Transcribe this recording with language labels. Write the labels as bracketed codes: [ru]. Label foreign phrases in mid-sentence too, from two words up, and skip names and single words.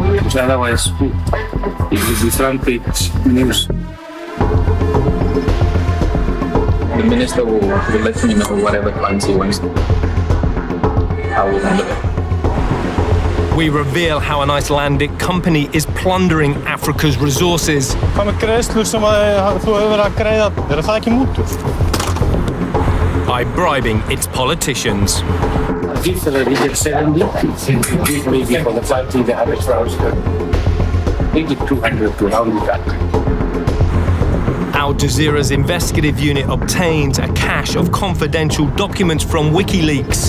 [en] Because otherwise, it will be front page news. The minister will let me know whatever funds he wants. I will handle it. We reveal how an Icelandic company is plundering Africa's resources. [is] Hvað með greiðslur sem þú hefur verið að greiða, það ekki mútur? [en] By bribing its politicians. Give the region 70, give maybe for the party the 100,000. Make it 200 to round it up. Al Jazeera's investigative unit obtains a cache of confidential documents from WikiLeaks.